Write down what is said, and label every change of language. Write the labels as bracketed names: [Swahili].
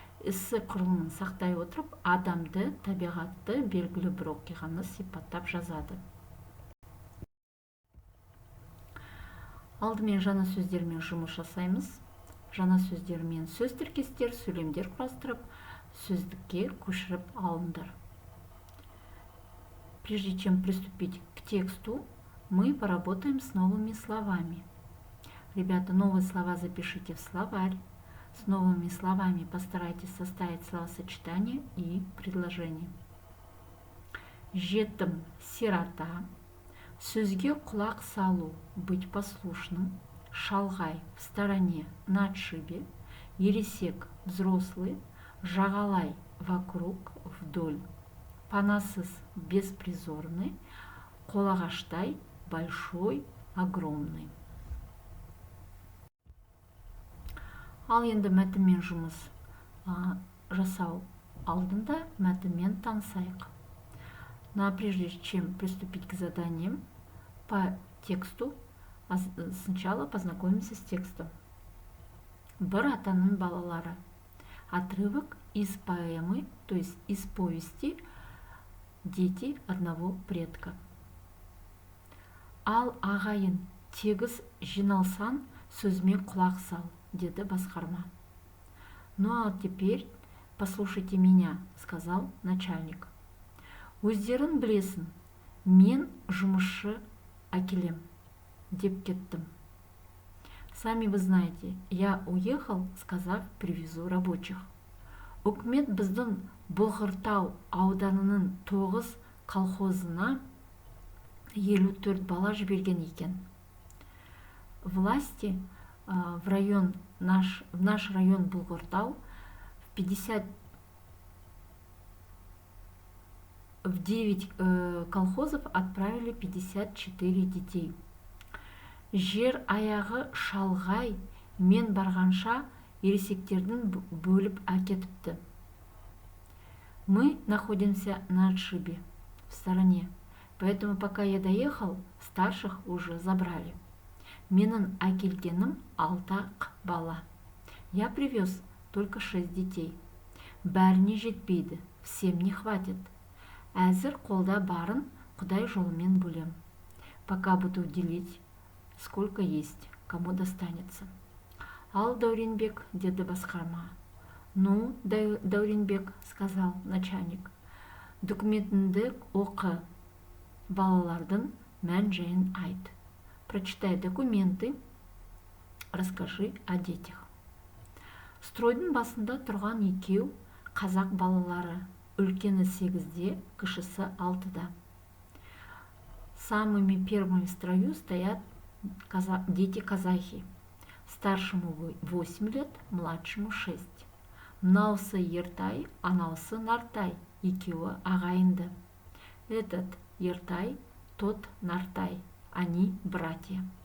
[Kazakh] Эссе құрылымын сақтай отырып, адамды, табиғатты, белгілі бір оқиғаны сипаттап жазады. Алдымен жаңа сөздермен жұмыс жасаймыз. Жаңа сөздермен сөз тіркестер, сөйлемдер құрастырып, сөздікке көшіріп алыңдар. [Russian] Прежде чем приступить к тексту, мы поработаем с новыми словами. Ребята, новые слова запишите в словарь. С новыми словами постарайтесь составить словосочетание и предложение. [Kazakh] Жетім, [Russian] сирота. [Kazakh] Сөзге құлақ салу, [Russian] быть послушным. [Kazakh] Шалғай, [Russian] в стороне, на отшибе. [Kazakh] Ересек, [Russian] взрослый. [Kazakh] Жағалай, [Russian] вокруг, вдоль. [Kazakh] Панасыз, [Russian] беспризорный. [Kazakh] Қолағаштай, [Russian] большой, огромный. [Kazakh] Ал енді мәтінмен жұмыс жасау алдында мәтінмен танысайық. [Russian] Но прежде чем приступить к заданиям по тексту, сначала познакомимся с текстом. [Kazakh] Бір атаның балалары. [Russian] Отрывок из поэмы, то есть из повести «Дети одного предка». [Kazakh] Ал ағайын, тегіс жиналсан, сөзіме құлақ сал, деді басқарма. [Russian] Ну а теперь послушайте меня, сказал начальник. [Kazakh] Өздерін білесін, мен жұмысшы әкелем, деп кеттім. [Russian] Сами вы знаете, я уехал, сказав, привезу рабочих. [Kazakh] Үкімет біздің Бұлғыртау ауданының 9 колхозына 54 бала жіберген екен. [Russian] Власти в наш район Бұлғыртау в 9 колхозов отправили 54 детей. [Kazakh] Жер аяғы шалғай, мен барғанша ересектердің бөліп әкетіпті. [Russian] Мы находимся на отшибе, в стороне, поэтому пока я доехал, старших уже забрали. [Kazakh] Менің әкелгенім 6 бала. [Russian] Я привез только 6 детей. [Kazakh] Бәріне жетпейді, [Russian] всем не хватит. [Kazakh] Әзір қолда барын Құдай жолымен бөлем. [Russian] Пока буду делить, сколько есть, кому достанется. [Kazakh] Ал Дауренбек, деді басқарма. [Russian] Ну, Дауренбек, сказал начальник. [Kazakh] Документіңді оқы, балалардың мән-жайын айт. [Russian] Прочитай документы, расскажи о детях. [Kazakh] Стройдың басында тұрған екеу қазақ балалары, үлкені 8-де, кішісі 6-да. [Russian] Самыми первыми в строю стоят дети-казахи. Старшему 8 лет, младшему 6. [Kazakh] Мынаусы Ертай, анаусы Нартай, екеуі ағайынды. [Russian] Этот Ертай, тот Нартай. Они братья.